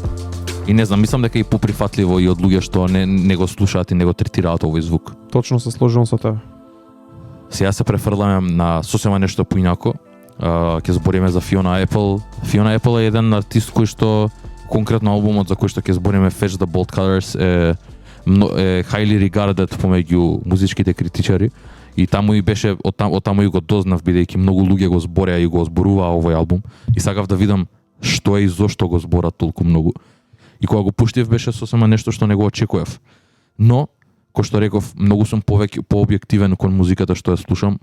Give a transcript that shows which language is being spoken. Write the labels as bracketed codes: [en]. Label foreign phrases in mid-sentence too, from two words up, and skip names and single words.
[mk] И не знам, мислам дека е поприфатливо и од луѓе што не го слушаат и не го третираат овој звук. Точно се сложувам со тебе. Сега се префрламе на сосема нешто поинако. Ќе збориме за Fiona Apple. Fiona Apple е еден артист кој што конкретно албумот за кој што ќе збориме, Fetch the Bolt Cutters, е [en] highly regarded [mk] помеѓу музичките критичари. И таму и беше, од таму и го дознав, бидејќи многу луѓе го збореа и го зборуваа овој албум. И сакав да видам што е и зошто го зборат толку многу. И кога го пуштив беше сосема нешто што не го очекував. Но, кој што реков, многу сум пообјективен кон музиката што ја слушам.